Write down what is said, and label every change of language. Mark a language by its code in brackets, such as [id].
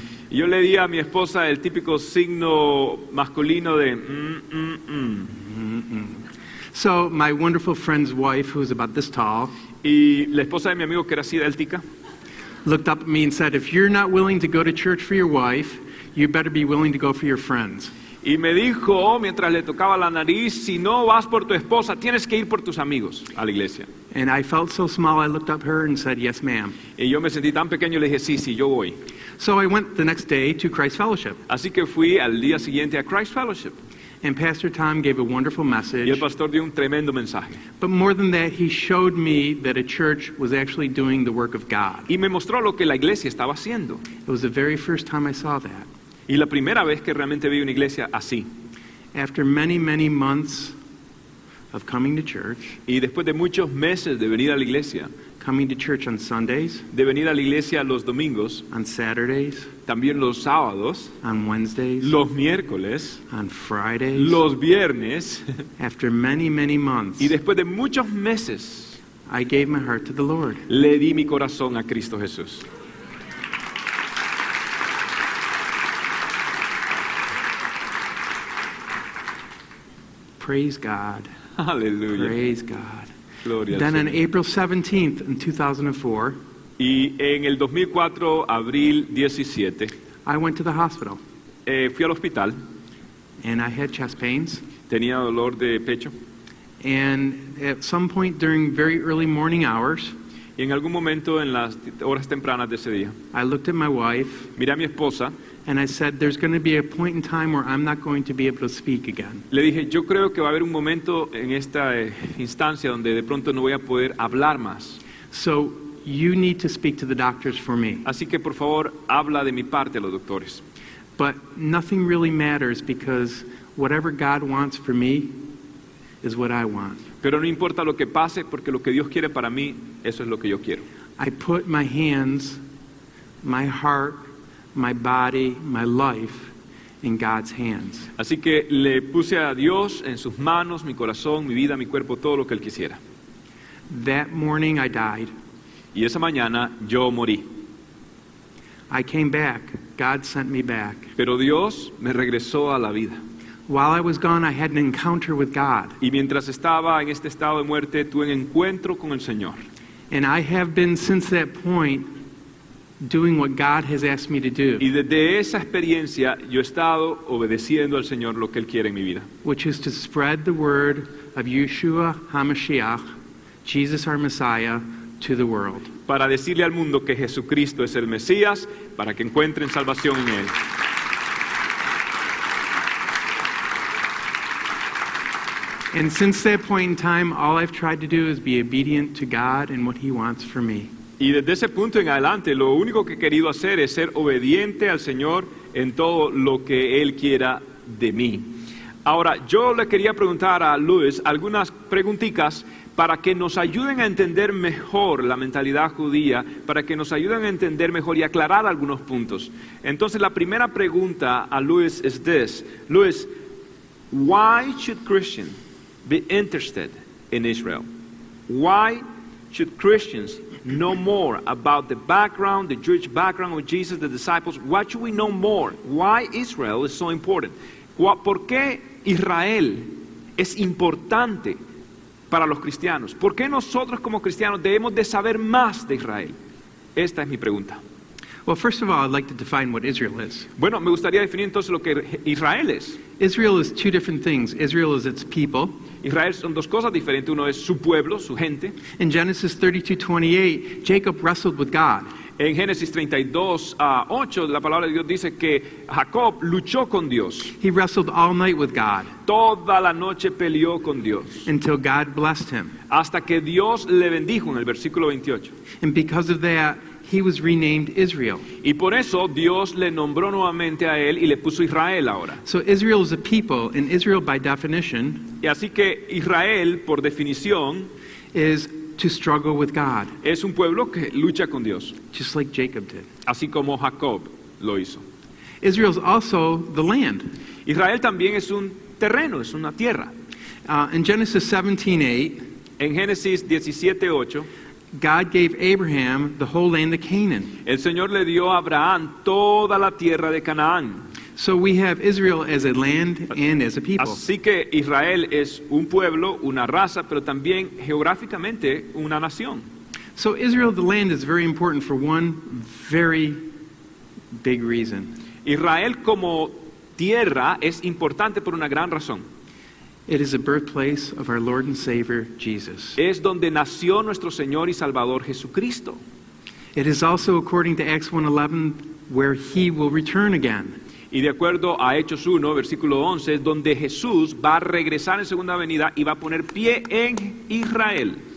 [es] Y yo le di a mi esposa el típico signo masculino de [en] So my wonderful friend's wife, who's about this tall, [es] Y la esposa de mi amigo, que era así deltica, [en] looked up at me and said, if you're not willing to go to church for your wife, you better be willing to go for your friends. [es] y me dijo, mientras le tocaba la nariz, si no vas por tu esposa, tienes que ir por tus amigos a la iglesia. [en] And I felt so small, I looked up at her and said, yes, ma'am. [es] Y yo me sentí tan pequeño, le dije, sí, yo voy. [en] So I went the next day to Christ Fellowship. [es] Así que fui al día siguiente a Christ Fellowship. [en] And Pastor Tom gave a wonderful [es] Y el [en] message. [es] pastor dio un tremendo mensaje. [en] But more than that, he showed me that a church was actually doing the work of God. [es] Y me mostró lo que la iglesia estaba haciendo. [en] It was the very first time I saw that. [es] Y la primera vez que realmente vi una iglesia así. [en] After many, many months of coming to church, [es] Y después de muchos meses de venir a la iglesia, [en] coming to church on Sundays, [es] de venir a la iglesia los domingos, [en] on Saturdays, [es] también los sábados, [en] on Wednesdays, [es] los miércoles, [en] on Fridays, [es] los viernes, [en] after many, many months, [es] y después de muchos meses, [en] I gave my heart to the Lord. [es] le di mi corazón a Cristo Jesús. [en] Praise God. [es] Aleluya. [en] Praise God. [es] Gloria al [en] Then on [es] Señor. [en] April 17th in 2004, [es] Y en el 2004, abril 17, [en] I went to the hospital [es] fui al hospital, [en] and I had chest pains [es] tenía dolor de pecho. [en] And at some point during very early morning hours, [es] Y en algún momento en las horas tempranas de ese día, [en] I looked at my wife [es] miré a mi esposa, [en] and I said, there's going to be a point in time where I'm not going to be able to speak again. [es] le dije, yo creo que va a haber un momento en esta instancia donde de pronto no voy a poder hablar más. [en] So you need to speak to the doctors for me. [es] Así que por favor, habla de mi parte a los doctores. [en] But nothing really matters because whatever God wants for me is what I want. [es] Pero no importa lo que pase, porque lo que Dios quiere para mí, eso es lo que yo quiero. [en] I put my hands, my heart, my body, my life in God's hands. [es] Así que le puse a Dios en sus manos, mi corazón, mi vida, mi cuerpo, todo lo que Él quisiera. [en] That morning I died. [es] Y esa mañana yo morí. [en] I came back. God sent me back. [es] Pero Dios me regresó a la vida. [en] While I was gone, I had an encounter with God. [es] Y mientras estaba en este estado de muerte, tuve un encuentro con el Señor. [en] And I have been since that point doing what God has asked me to do, [es] Y desde esa experiencia yo he estado obedeciendo al Señor lo que Él quiere en mi vida. [en] which is to spread the word of Yeshua HaMashiach, Jesus our Messiah, to the world. [es] Para decirle al mundo que Jesucristo es el Mesías, para que encuentren salvación en Él. [en] And since that point in time, all I've tried to do is be obedient to God and what He wants for me. [es] Y desde ese punto en adelante, lo único que he querido hacer es ser obediente al Señor en todo lo que Él quiera de mí. Ahora, yo le quería preguntar a Luis algunas preguntitas para que nos ayuden a entender mejor la mentalidad judía, para que nos ayuden a entender mejor y aclarar algunos puntos. Entonces, la primera pregunta a Luis es [en] this. Luis, why should Christians be interested in Israel? Why should Christians know more about the background, the Jewish background of Jesus, the disciples? What should we know more? Why Israel is so important? [es] ¿Por qué Israel es importante para los cristianos? ¿Por qué nosotros como cristianos debemos de saber más de Israel? Esta es mi pregunta. [en] Well, first of all, I'd like to define what Israel is. [es] Bueno, me gustaría definir entonces lo que Israel es. [en] Israel is two different things. Israel is its people. [es] Israel son dos cosas diferentes. Uno es su pueblo, su gente. [en] In Genesis 32:28, Jacob wrestled with God. [es] En Génesis 32:8, la palabra de Dios dice que Jacob luchó con Dios. [en] He wrestled all night with God [es] Toda la noche peleó con Dios. [en] until God blessed him. [es] Hasta que Dios le bendijo en el versículo 28. [en] And because of that, he was renamed Israel. [es] Y por eso Dios le nombró nuevamente a él y le puso Israel ahora. [en] So Israel is a people, and Israel by definition [es] Y así que Israel, por definición, [en] is to struggle with God, [es] es un pueblo que lucha con Dios, [en] just like Jacob did. [es] así como Jacob lo hizo. [en] Israel is also the land. [es] Israel también es un terreno, es una tierra. [en] In Genesis 17:8, [es] En Génesis 17:8, [en] God gave Abraham the whole land of Canaan. [es] el Señor le dio a Abraham toda la tierra de Canaán. [en] So we have Israel as a land and as a people. [es] Así que Israel es un pueblo, una raza, pero también geográficamente una nación. [en] So Israel, the land, is very important for one very big reason. [es] Israel como tierra es importante por una gran razón. [en] It is the birthplace of our Lord and Savior, Jesus. [es] Es donde nació nuestro Señor y Salvador Jesucristo. [en] It is also, according to Acts 1:11, where He will return again. [es] Y de acuerdo a Hechos 1, versículo 11, es donde Jesús va a regresar en segunda venida y va a poner pie en Israel.